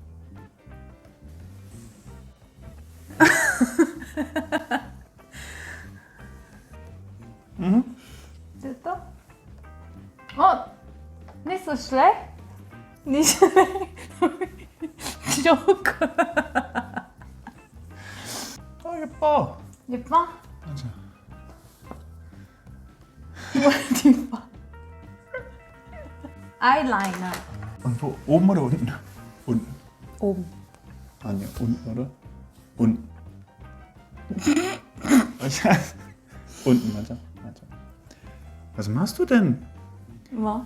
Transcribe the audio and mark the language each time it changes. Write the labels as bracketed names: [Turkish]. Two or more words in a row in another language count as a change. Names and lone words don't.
[German] Siehst du? Oh, nicht so schlecht. Nicht schlecht. Joke. [Korean] Oh, 예뻐. 예뻐? 맞아. 예뻐. [German] Eyeliner. Und wo? Oben oder unten? Unten. Oben. Anja, unten, oder? Unten. Unten, warte. Was machst du denn? Was?